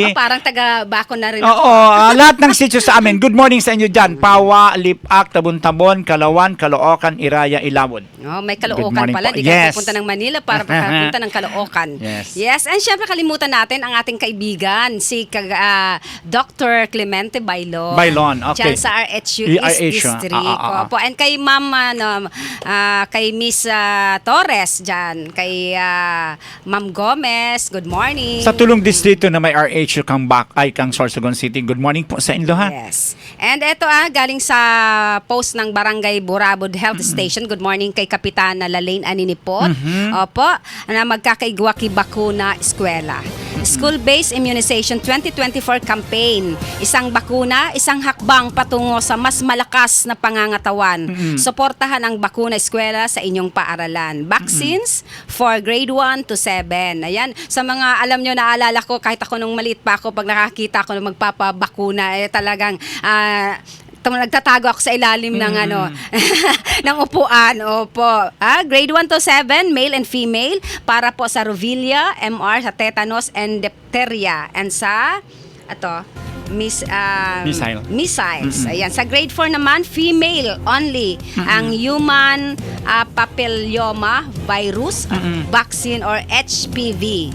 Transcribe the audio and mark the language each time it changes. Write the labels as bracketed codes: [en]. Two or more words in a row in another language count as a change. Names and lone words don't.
[tl] Parang taga-bako na rin Oo, lahat ng sitio sa amin. [en] Good morning [tl] sa inyo dyan. Pawa, Lipak, Tabon-Tabon, Kalawan, Caloocan, Iraya, Ilawod. Oh, may Good Caloocan morning pala. po. Di ka Yes. pupunta ng Manila para punta ng Caloocan. Yes. And syempre kalimutan natin ang ating kaibigan, si Dr. Clemente Bailon. Bailon, okay. Diyan sa RHU East District. Opo. And kay Ma'am, kay Miss Torres dyan. Kay Ma'am Gomez, [en] good morning. [tl] Sa tulong distrito na may RHU kang Sorsogon City. [en] Good morning [tl] po sa inyo, ha? Yes. And eto galing sa post ng Barangay Burabod Health Station. [en] Good morning [tl] kay Kapitana Lalaine Aninipot. Opo, na magkakaigwaki bakuna eskwela. [en] School-based immunization 2024 campaign. [tl] Isang bakuna, isang hakbang patungo sa mas malakas na pangangatawan. Suportahan ang bakuna eskwela sa inyong paaralan. [en] Vaccines for grade 1 to 7. [tl] Ayan, sa mga alam nyo, naalala ko kahit ako nung maliit pa ako, pag nakakita ako ng magpapabakuna, talagang nagtatago ako sa ilalim ng ng upuan. Opo. [en] Grade 1 to 7, male and female, [tl] para po sa Rovilla, MR, sa [en] tetanus and diphtheria, [tl] and sa missiles. Ayan. Sa grade 4 naman, [en] female only. [tl] Ang [en] human papilloma virus vaccine [tl] or HPV.